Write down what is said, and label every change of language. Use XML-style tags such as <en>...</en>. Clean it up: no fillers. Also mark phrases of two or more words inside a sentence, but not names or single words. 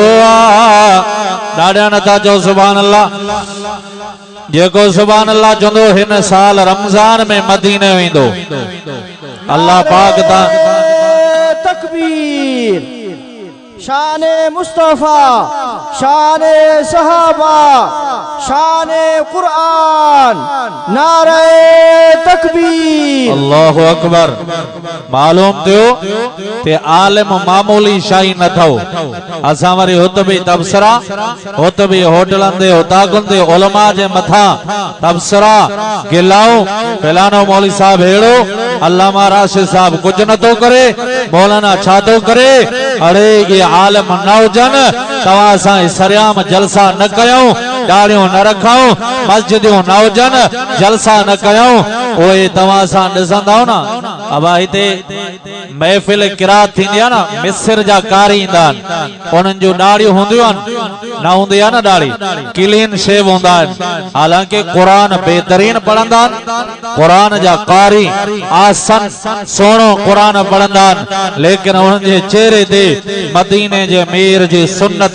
<sd>ॾाढा नथा चओ</sd> <ar>سبحان الله</ar> <sd>जेको</sd> <ar>سبحان الله</ar> <sd>चवंदो हिन साल रमजान में मदीने वेंदो अल्लाह पाक ता</sd> <ur>تکبیر شان مصطفیٰ شان صحابہ شان قرآن نعرے تکبیر</ur> <ar>الله أكبر</ar> <sd>मालूम थियो ते आलिम मामूली शाही न थो असां वरी हुत बि तबसरा हुत बि होटलन ते उताकुन ते उलमा जे मथा तबसरा गिलाओ फलानो मौलवी साहब हेड़ो अल्लामा राशिद साहब कुछ न तो करे मौलाना छा तो करे अरे ये आलिम न हुजन तवा असां सरियाम जलसा न कयूं दाढ़ियों न रखाऊं मस्जिदियों न हुजन जलसा न कयूं ओए तवा असां ॾिसंदा ना अब हिते महफिल किरात थींदी आहे न मिस्र जा कारी ईंदा आहिनि उन्हनि जूं दाढ़ियूं हूंदियूं आहिनि न हूंदी आहे न दाढ़ी क्लीन शेव हूंदा आहिनि हालांकि कुरान बेहतरीन पढ़ंदा आहिनि कुरान जा कारी आसन सोणो कुरान पढ़ंदा आहिनि लेकिन उन्हनि जे चेहरे ते मदीने जे मीर जी सुन्नत</sd>